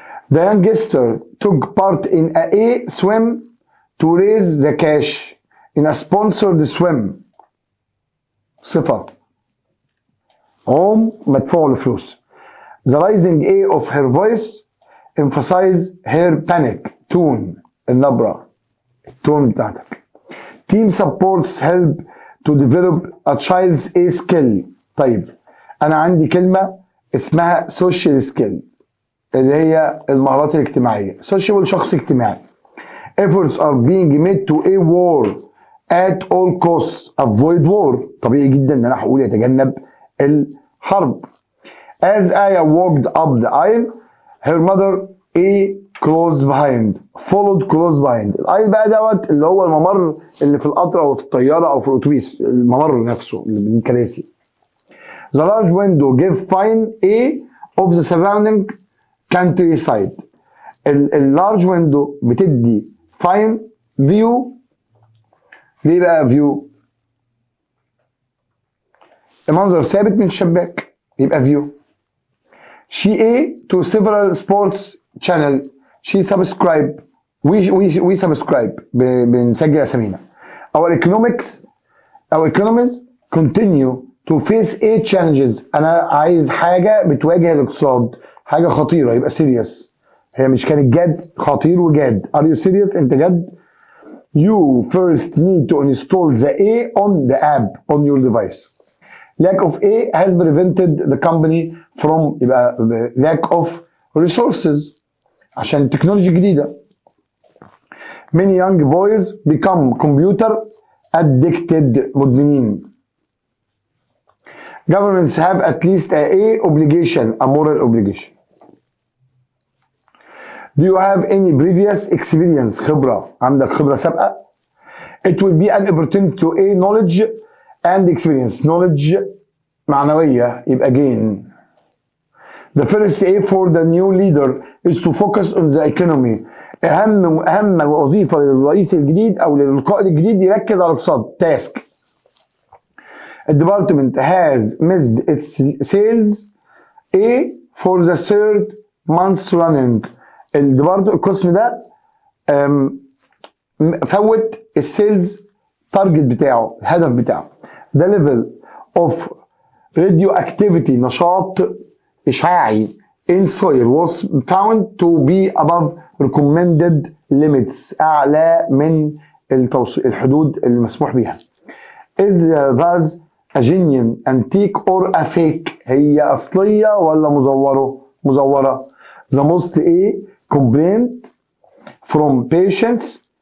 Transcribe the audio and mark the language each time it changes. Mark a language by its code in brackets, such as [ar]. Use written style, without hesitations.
[en] The youngster took part in a swim to raise the cash in a sponsored swim. [ar] صفة عوم مدفوع له فلوس. [en] The rising A of her voice emphasize her panic. [ar] tone النبرة التون بتاعتك. [en] Team supports help to develop a child's A skill. [ar] طيب أنا عندي كلمة اسمها [en] social skill [ar] اللي هي المهارات الاجتماعية. social شخص اجتماعي. [en] Efforts are being made to a war at all costs. avoid war [ar] طبيعي جدا ان انا هقول يتجنب الحرب. [en] As Aya walked up the aisle her mother a close behind followed close behind. [ar] الايل بقى دوت اللي هو الممر اللي في القطر او في الطياره او في الاتوبيس الممر نفسه اللي بالكراسي. [en] The large window gave fine a of the surrounding countryside. [ar] اللارج ويندو بتدي [en] fine view. [ar] ليه بقى view؟ المنظر ثابت من الشباك يبقى view. [en] She a to several sports channel. She subscribe. We subscribe. [ar] بنسجل اسامينا. [en] Our economies continue to face a challenges. [ar] انا عايز حاجه بتواجه الاقتصاد حاجه خطيره يبقى serious. هي مش كانت جد خطير وجاد. [en] Are you serious؟ [ar] انت جد؟ [en] You first need to install the A on the app on your device. Lack of A has prevented the company from يبقى lack of resources عشان تكنولوجيا جديدة. Many young boys become computer addicted مدمنين. Governments have at least a obligation, a moral obligation. Do you have any previous experience خبرة؟ [ar] عندك خبرة سابقة؟ [en] It will be an opportunity to a knowledge and experience. knowledge معنوية يبقى gain. The first A for the new leader is to focus on the economy. [ar] أهم وظيفة للرئيس الجديد أو للقائد الجديد يركز على الاقتصاد. [en] task. The department has missed its sales A for the third month running. [ar] القسم ده فوت السيلز تارجت بتاعه الهدف بتاعه. [en] The level of radioactivity [ar] نشاط إشعاعي [en] in soil was found to be above recommended limits [ar] أعلى من الحدود المسموح بها. [en] Is thus a genuine antique or a fake؟ [ar] هي أصلية ولا مزورة؟ [en] The most A complaint from patients